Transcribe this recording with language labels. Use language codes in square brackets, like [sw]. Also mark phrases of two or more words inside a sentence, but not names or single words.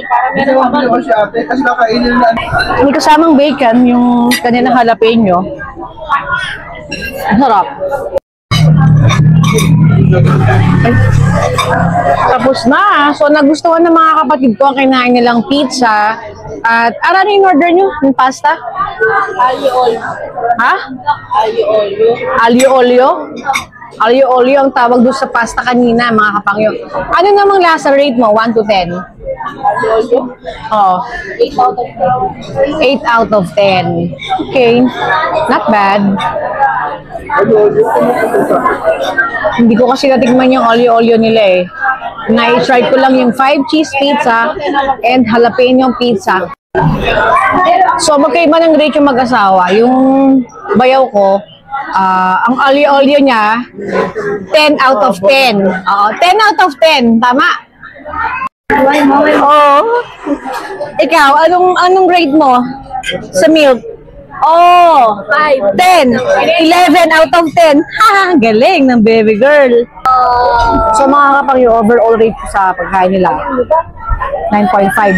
[tl] May kasamang bacon, yung kanilang jalapeno. Masarap. Tapos na. So, nagustuhan ng mga kapatid ko ang kinain nilang pizza. At, ano yung order nyo? Yung pasta? [it] Aglio olio. [tl] Ha? [it] Aglio olio. Aglio olio? Aglio olio [tl] ang tawag doon sa pasta kanina, mga kapangyo. Ano namang lasa rate mo? 1 to 10? [it] Aglio olio. [tl] Oo. [en] 8 out of 10. 8 out of 10. Okay. Not bad. [tl] Hindi ko kasi natikman yung olio-olio nila eh. Na-try ko lang yung [en] 5 cheese pizza and jalapeno pizza. [tl] So, magkaiba ng rate yung mag-asawa. Yung bayaw ko, ang olio-olio niya, [en] 10 out of 10. 10 out of 10. [tl] Tama? Oo. Ikaw, anong grade mo sa milk? [en] Oh, 5, 10, 11 out of 10. [tl] Ha, galing ng [en] baby girl. [tl] So mga kapangyo, [en] overall rate [tl] sa pagkain nila, 9.5.